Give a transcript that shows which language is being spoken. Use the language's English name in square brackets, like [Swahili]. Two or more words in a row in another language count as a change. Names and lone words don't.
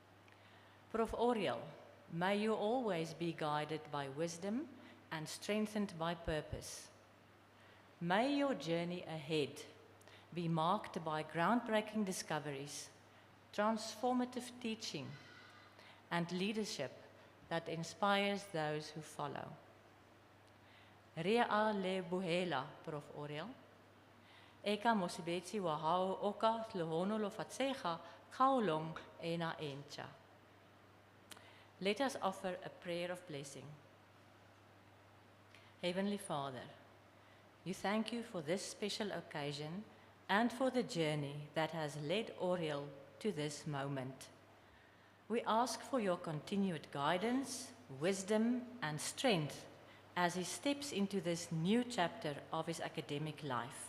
[English] Oriel, may you always be guided by wisdom and strengthened by purpose. May your journey ahead be marked by groundbreaking discoveries, transformative teaching, and leadership that inspires those who follow. [Southern Sotho] Rea le buhela, Prof. Oriel. Eka mosibetsi wa hao oka tlohono lo fatsecha kaulong ena encha. [English] Let us offer a prayer of blessing. Heavenly Father, we thank you for this special occasion and for the journey that has led Oriel to this moment. We ask for your continued guidance, wisdom, and strength as he steps into this new chapter of his academic life.